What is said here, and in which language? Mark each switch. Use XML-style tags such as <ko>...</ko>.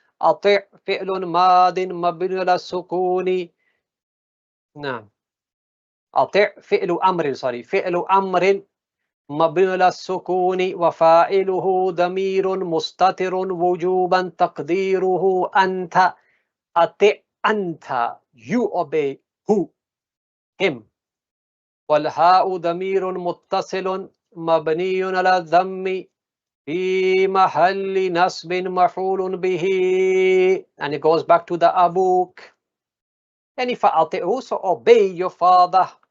<ar>أطع فعل ماض مبني على السكون. نعم. أطع فعل أمر مبني على السكون وفاعله ضمير مستتر وجوبا تقديره أنت. أطع أنت,</ar> <en>you obey who, him.</en> <ar>والهاء ضمير متصل مبني على الضم في محل نصب مفعول به.</ar> <en>And it goes back to the أبوك.</en> <ar>يعني فأطيعه,</ar> <en>so obey your father.</en>